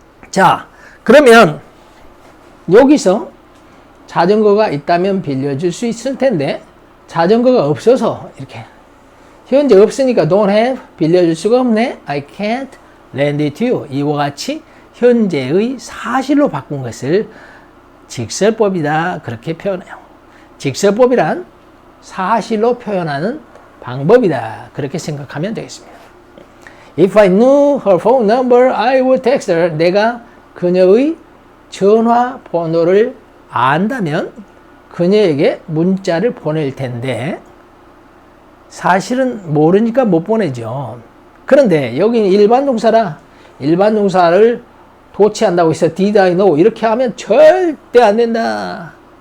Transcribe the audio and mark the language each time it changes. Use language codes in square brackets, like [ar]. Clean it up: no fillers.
[ko] 자, 그러면 여기서 자전거가 있다면 빌려줄 수 있을 텐데 자전거가 없어서 이렇게 현재 없으니까 [en] don't have [ko] 빌려줄 수가 없네. [en] I can't lend it to you. [ko] 이와 같이 현재의 사실로 바꾼 것을 직설법이다. 그렇게 표현해요. 직설법이란 사실로 표현하는 방법이다. 그렇게 생각하면 되겠습니다. [en] If I knew her phone number, I would text her. [ko] 내가 그녀의 전화번호를 안다면 그녀에게 문자를 보낼 텐데 사실은 모르니까 못 보내죠. 그런데 여기는 일반 동사라 일반 동사를 도치한다고 해서 [en] did I know [ko] 이렇게 하면 절대 안 된다.